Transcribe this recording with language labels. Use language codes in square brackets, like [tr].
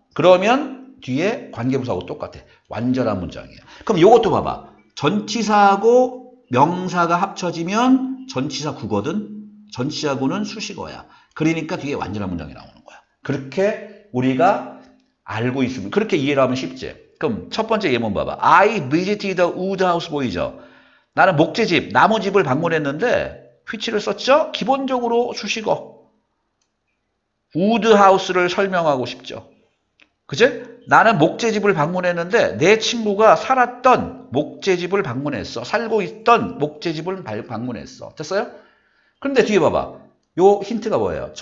[ko] 그러면 뒤에 관계부사하고 똑같아. 완전한 문장이야. 그럼 이것도 봐봐. 전치사하고 명사가 합쳐지면 전치사 구거든. 전치사구는 수식어야. 그러니까 뒤에 완전한 문장이 나오는 거야. 그렇게 우리가 알고 있으면 그렇게 이해를 하면 쉽지. 그럼 첫 번째 예문 봐봐. [en] I visited the wood house [ko] 보이죠? 나는 목재집, 나무집을 방문했는데 which를 썼죠? 기본적으로 수식어. wood house를 설명하고 싶죠. 그치? 나는 목재집을 방문했는데 내 친구가 살았던 목재집을 방문했어. 살고 있던 목재집을 방문했어. 됐어요? 그런데 뒤에 봐봐. 요 힌트가 뭐예요?